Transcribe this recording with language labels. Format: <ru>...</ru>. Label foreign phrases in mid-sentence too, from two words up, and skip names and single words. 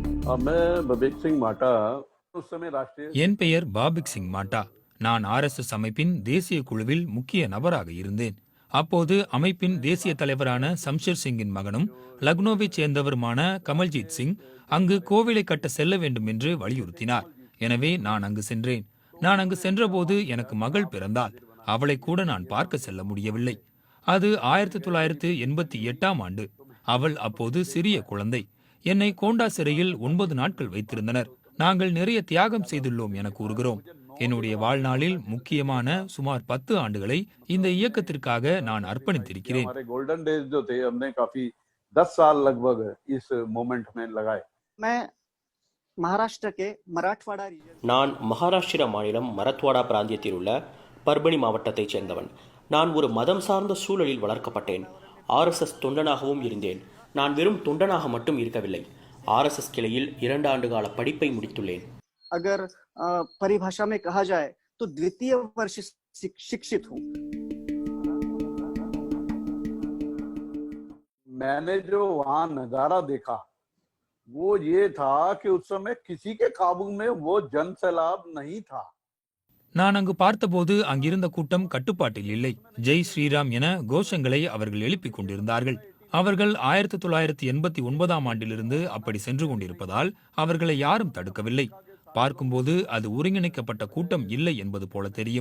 <hi>मैं बबीक सिंह माटा उस समय राष्ट्रीय</hi> <ta>என் பெயர் பாபிக் சிங் மாட்டா. நான் ஆர்எஸ்எஸ் அமைப்பின் தேசிய குழுவில் முக்கிய நபராக இருந்தேன். அப்போது அமைப்பின் தேசிய தலைவரான சம்ஷர் சிங்கின் மகனும் லக்னோவைச் சேர்ந்தவருமான கமல்ஜீத் சிங் அங்கு கோவிலை கட்ட செல்ல வேண்டும் என்று வலியுறுத்தினார். எனவே நான் அங்கு சென்றேன். நான் அங்கு சென்றபோது எனக்கு மகள் பிறந்தாள். அவளை கூட நான் பார்க்க செல்ல முடியவில்லை. அது 1988ஆம் ஆண்டு. அவள் அப்போது சிறிய குழந்தை. என்னை கோண்டா சிறையில் 9 நாட்கள் வைத்திருந்தனர். நாங்கள் நிறைய தியாகம் செய்துள்ளோம் என கூறுகிறோம். என்னுடைய வாழ்நாளில் முக்கியமான சுமார் 10 ஆண்டுகளை இந்த இயக்கத்திற்காக நான் அர்ப்பணித்திருக்கிறேன்.</ta> <hi>हमारे</hi> <en>golden days</en> <hi>जो थे हमने काफी 10 साल लगभग इस मोमेंट में लगाए. मैं महाराष्ट्र के मराठवाड़ा रीजन</hi> <ta>நான் மகாராஷ்டிரா மாநிலம் மராத்வாடா பிராந்தியத்தில் உள்ள பர்பனி மாவட்டத்தைச் சேர்ந்தவன். நான் ஒரு மதம் சார்ந்த சூழலில் வளர்க்கப்பட்டேன். ஆர்எஸ்எஸ் தொண்டனாகவும் இருந்தேன். நான் வெறும் தொண்டனாக மட்டும் இருக்கவில்லை. ஆர்எஸ்எஸ் கிளையில் 2 ஆண்டு கால படிப்பை முடித்துள்ளேன்.</ta> <hi>अगर परिभाषा में कहा जाए तो द्वितीय वर्ष शिक्षित हूँ. मैंने जो वहां नजारा देखा वो ये था कि उस समय किसी के काबू में वो जन सैलाब नहीं था.</hi> <ta>நான் அங்கு பார்த்தபோது அங்கிருந்த கூட்டம் கட்டுப்பாட்டில் இல்லை. ஜெய் ஸ்ரீராம் என கோஷங்களை அவர்கள் எழுப்பிக் கொண்டிருந்தார்கள். அவர்கள் 1989ஆம் ஆண்டிலிருந்து அப்படி சென்று கொண்டிருப்பதால் அவர்களை யாரும் தடுக்கவில்லை. பார்க்கும்போது அது ஒருங்கிணைக்கப்பட்ட கூட்டம் இல்லை என்பது போல தெரியும்.</ta>